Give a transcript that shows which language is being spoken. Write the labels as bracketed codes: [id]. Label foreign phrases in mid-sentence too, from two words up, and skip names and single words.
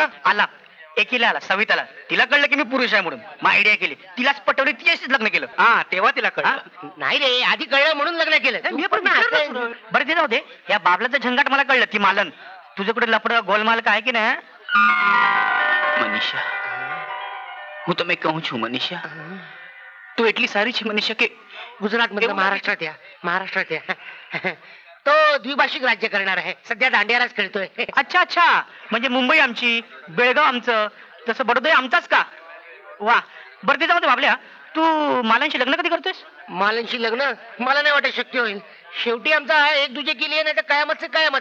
[mr] आला. एकीला आला, सविताला. तिला कळलं की मी पुरुष आहे म्हणून. मग आयडिया केली, तिलाच पटवली, तिच्याशीच लग्न केलं. हा, तेव्हा तिला कळलं. नाही रे, आधी कळलं म्हणून लग्न केलं. मी पण बरं ते जाऊ दे. या बाबलाचं झंगाट मला कळलं. ती मालन तुझ्याकडे लपडं गोलमाल काय की नाही? मनीषा, [gu] હું તમે કહું છું મનીષા, तू એટલી सारी છે मनीषा के [mr] गुजरात मध्ये महाराष्ट्रात या. तो द्विभाषिक राज्य करणार आहे. सध्या दांडियालाच खेळतोय. अच्छा अच्छा, म्हणजे मुंबई आमची, बेळगाव आमचं, तसं बडोदा आमचाच का? वा. बरं ते जाऊ दे बाबल्या, तू मालांशी लग्न कधी करतोयस? मालांशी लग्न मला नाही वाटत शक्य होईल. शेवटी आमचा एक दुजे केली नाही तर कायमच कायमत.